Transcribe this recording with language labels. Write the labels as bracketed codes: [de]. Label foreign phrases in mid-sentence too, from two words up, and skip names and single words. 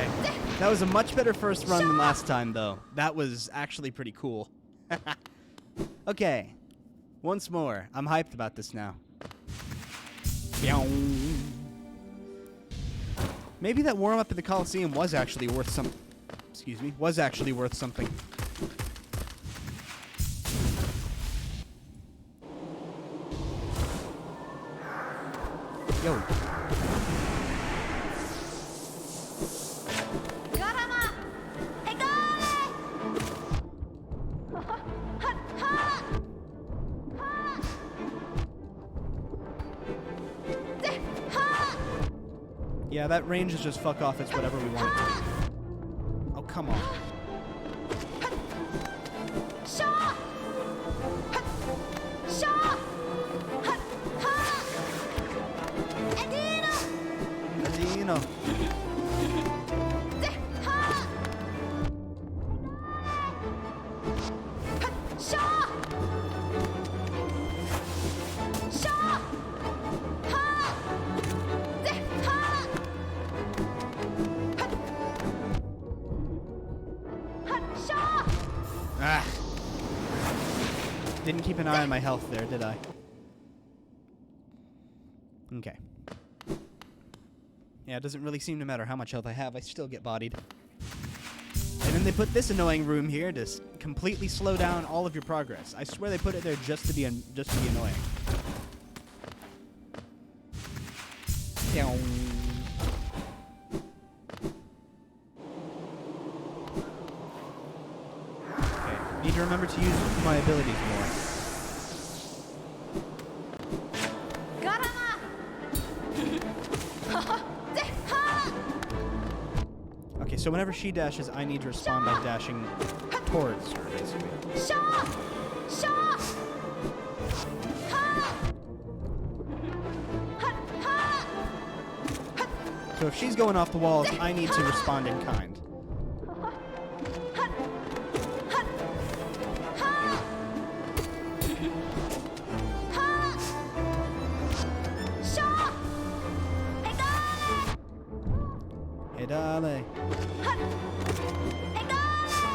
[en] That was a much better first run than last time, though. That was actually pretty cool. Okay. Once more. I'm hyped about this now. Maybe that warm up at the Coliseum was actually worth some. Excuse me, was actually worth something. Yo. Garama! Egale! Ha! Ha! Ha! De! Ha! Yeah, that range is just fuck off. It's whatever we want it to be. Oh, come on. Shaw! Shaw! Ha! Edino! Adino. De! Ha! Shaw! Shaw! Ha! De! Ha! Shaw! Ah. Didn't keep an eye on my health there, did I? Okay. Yeah, it doesn't really seem to matter how much health I have, I still get bodied. And then they put this annoying room here to completely slow down all of your progress. I swear they put it there just to be annoying. Down. Okay, need to remember to use my abilities more. Garama! De! Ha! Okay, so whenever she dashes, I need to respond by dashing towards her, basically. Shaw! Shaw! Ha! Ha! So if she's going off the walls, I need to respond in kind. Shaw! Egale! Hey, dale. Egale!